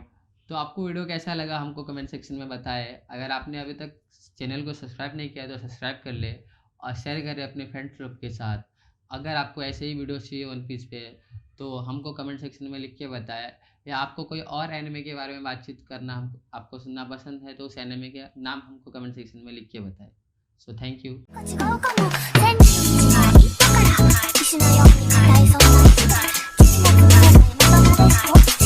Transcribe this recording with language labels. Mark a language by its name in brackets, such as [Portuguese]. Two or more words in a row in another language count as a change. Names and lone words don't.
[Hindi] तो आपको वीडियो कैसा लगा हमको [English] comment section [Hindi] में बताएं। अगर आपने अभी तक चैनल को सब्सक्राइब नहीं किया तो सब्सक्राइब कर ले और शेयर करें अपने फ्रेंड्स लोग के साथ। अगर आपको ऐसे ही वीडियो चाहिए वन पीस पे तो हमको [English] comment section [Hindi] में लिख के बताएं, या आपको कोई और एनिमे के बारे में बातचीत करना आपको सुनना पसंद है तो उस एनिमे के नाम हमको [English] comment section [Hindi] में लिख के बताएं। [English] so thank you. [Japanese] 違うかも全部違いだから騎士のように硬いそんな気が自信なくなるまだまだです